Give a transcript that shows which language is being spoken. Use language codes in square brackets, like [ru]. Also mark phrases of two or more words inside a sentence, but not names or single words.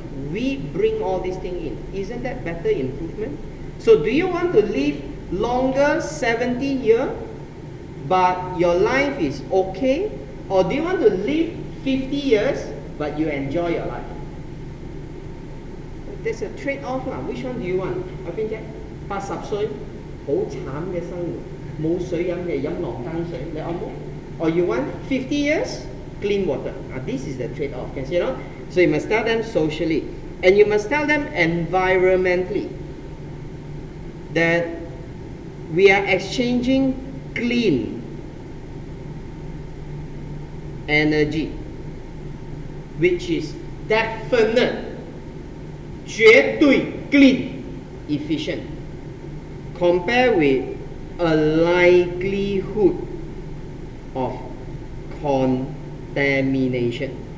[en] We bring all these things in. Isn't that better improvement? So do you want to live longer, 70 years, but your life is okay? Or do you want to live 50 years, but you enjoy your life? There's a trade-off lah. Which one do you want? [yue] 阿邊啫？80歲，好慘嘅生活，冇水飲嘅飲羅庚水，你啱冇？ [en] Or you want 50 years, clean water? This is the trade-off. Can you see, no? So you must tell them socially, and you must tell them environmentally that we are exchanging clean energy, which is definite, 绝对 clean, efficient, compare with a likelihood of contamination.